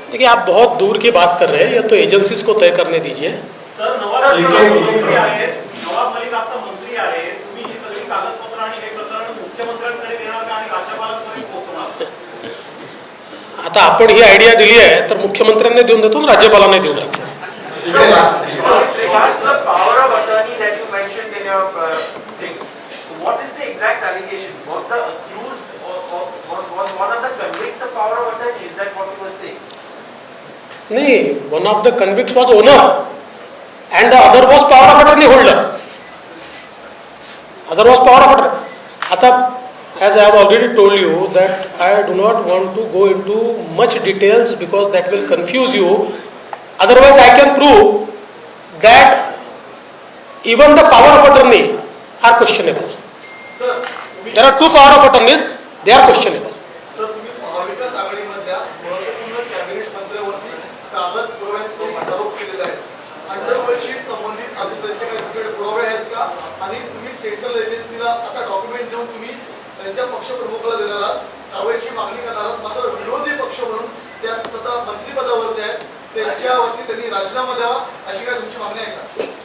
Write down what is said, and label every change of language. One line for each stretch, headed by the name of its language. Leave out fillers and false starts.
Hindi: देखिए, आप बहुत दूर की बात कर रहे हैं, ये तो एजेंसीज को तय करने दीजिए.
Marathi: सर, नवाब मंत्री आहेत, नवाब मलिक आता मंत्री आहे, तुम्ही ही सगळी कागदपत्र आणि हे प्रकरण मुख्यमंत्र्यांकडे देणार का आणि राज्यपालांकडे पोहोचवणार? आता आपण ही आयडिया दिली आहे तर मुख्यमंत्र्यांना देऊन देतो, राज्यपालांना देऊन देतो.
English: The power of attorney that you mentioned in your thing, what is the exact allegation? Was the accused or was one of the convicts the power of attorney? Is that what you were saying?
Marathi: नाही,
English: One of the convicts was owner and the other was power of attorney holder. Other was power of attorney.
Marathi: आता
English: as I have already told you that I do not want to go into much details because that will confuse you. Otherwise I can prove that even the power of attorney are questionable.
Marathi: Sir, तुम्ही
English: There are two power of attorneys, they are questionable.
Marathi: Sir, तुम्ही महाविकास आघाडीमधल्या महत्त्वपूर्ण cabinet मंत्र्यावरती कागद पुराव्यांचे आरोप केलेले आहेत. अंडरवर्ल्डशी संबंधित अजून त्यांचे काही तुमच्याकडे पुरावे आहेत का? आणि तुम्ही सेंट्रल एजन्सीला आता डॉक्युमेंट देऊन तुम्ही त्यांच्या पक्षप्रमुखाला देणार आहात, कारवाईची मागणी करणार आहात, मात्र विरोधी पक्ष म्हणून त्या सध्या मंत्रिपदावरती आहेत, त्यांच्यावरती त्यांनी राजीनामा द्यावा अशी काय तुमची मागणी आहे का?